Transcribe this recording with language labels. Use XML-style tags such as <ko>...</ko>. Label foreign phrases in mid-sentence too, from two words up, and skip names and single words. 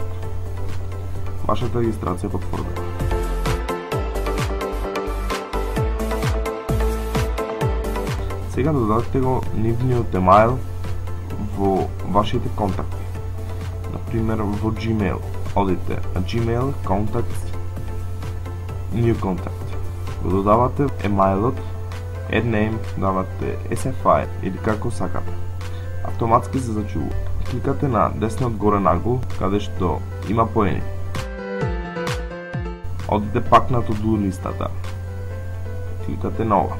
<mk>Вашата регистрација е потврдена. Сега додадете го нивниот емайл во вашите контакти. Например, во Gmail. Одите на Gmail, Contacts, New Contact. Го додавате емаилот,</mk> <en>add name,</en> <mk>давате SFI или како сакате. Автоматски се зачува. Кликате на десниот горе нагл, каде што има поени. Одите пак на to-do листата. Кликате на ова.</mk>